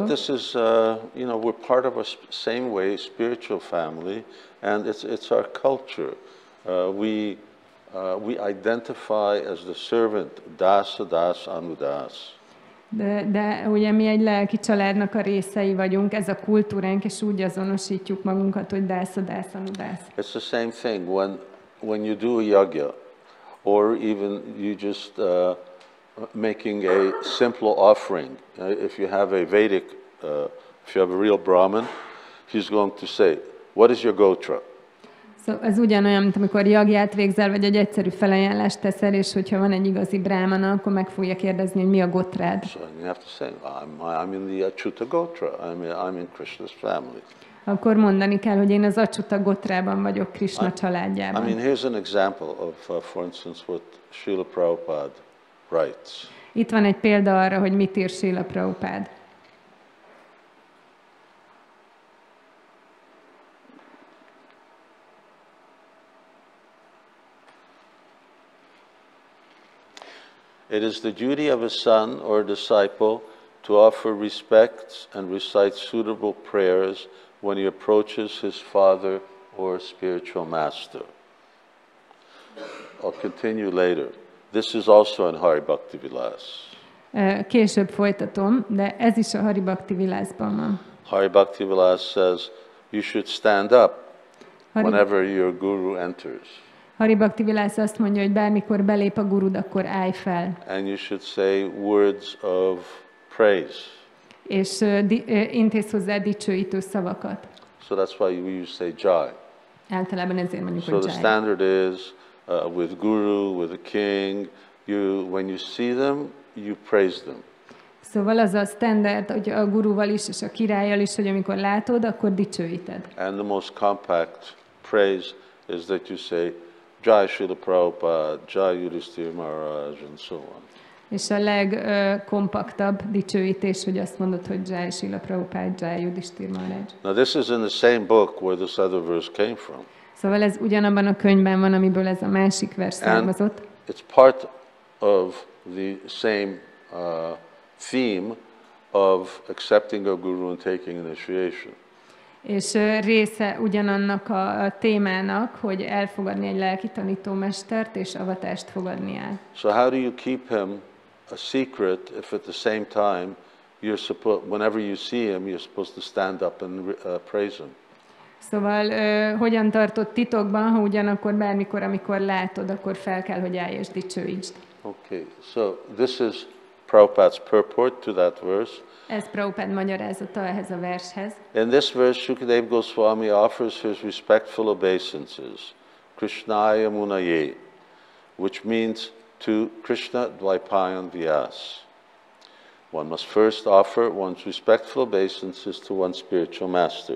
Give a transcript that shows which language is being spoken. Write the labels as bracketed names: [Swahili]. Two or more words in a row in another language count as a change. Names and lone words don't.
[English] But this is, we're part of a same way spiritual family, and it's our culture. We we identify as the servant, [Sanskrit] dasa, das, anudas. [Hungarian] De ugye mi egy lelki családnak a részei vagyunk, ez a kultúránk, és úgy azonosítjuk magunkat, hogy [Sanskrit] dasa, das, anudas. [English] It's the same thing when you do a yagya, or even you just making a simple offering. If you have a Vedic, if you have a real Brahmin, he's going to say, what is your gotra? [Hungarian] Szóval ez ugyanolyan, mint amikor jagját végzel, vagy egy egyszerű felajánlást teszel, és hogyha van egy igazi brámana, akkor meg fogja kérdezni, hogy mi a gotrád. [English] So you have to say, I'm in the Achyuta Gotra, I'm in Krishna's family. [Hungarian] Akkor mondani kell, hogy én az Achyuta Gotrában vagyok, Krishna családjában. [English] I mean, here's an example of, for instance, what Srila Prabhupada writes. [Hungarian] Itt van egy példa arra, hogy mit ír Srila Prabhupada. [English] It is the duty of a son or a disciple to offer respects and recite suitable prayers when he approaches his father or spiritual master. I'll continue later. This is also in Hari-bhakti-vilāsa. [Hungarian] Később folytatom, de ez is a Hari-bhakti-vilāsban van. [English] Hari-bhakti-vilāsa says you should stand up whenever your guru enters. [Hungarian] Hari-bhakti-vilāsa azt mondja, hogy bármikor belép a gurud, akkor állj fel. [English] And you should say words of praise. [Hungarian] És intézz hozzá dicsőítő szavakat. [English] So that's why we use say jai. [Hungarian] Általában ezért mondjuk, [English] So [Hungarian] hogy [English] the [Hungarian] jai. [English] standard is with guru, with a king, when you see them, you praise them. [Hungarian] Szóval az a standard, hogy a guruval is és a királlyal is, hogy amikor látod, akkor dicsőíted. [English] And the most compact praise is that you say Jai Srila Prabhupada, Jai Yudhishthira Maharaj, and so on. [Hungarian] És a legkompaktabb dicsőítés, hogy azt mondod, hogy Jai Srila Prabhupada, Jai Yudhishthira Maharaj. [English] Now this is in the same book where this other verse came from. [Hungarian] Szóval ez ugyanabban a könyvben van, amiből ez a másik vers származott. [English] It's part of the same theme of accepting a guru and taking initiation. [Hungarian] És része ugyanannak a témának, hogy elfogadni egy lelki tanítómestert, és avatást fogadni el. [English] So how do you keep him a secret if at the same time whenever you see him, you're supposed to stand up and praise him? [Hungarian] Szóval hogyan tartod titokban, ha ugyanakkor bármikor, amikor látod, akkor fel kell, hogy állj és dicsőítsd. [English] Okay, so this is Prabhupada's purport to that verse. [Hungarian] Ez Prabhupád magyarázata ehhez a vershez. [English] In this verse, Shukadeva Goswami offers his respectful obeisances, [Sanskrit] Krishnaya Munaye, [English] which means to Krishna Dvaipayan Vyas. One must first offer one's respectful obeisances to one's spiritual master.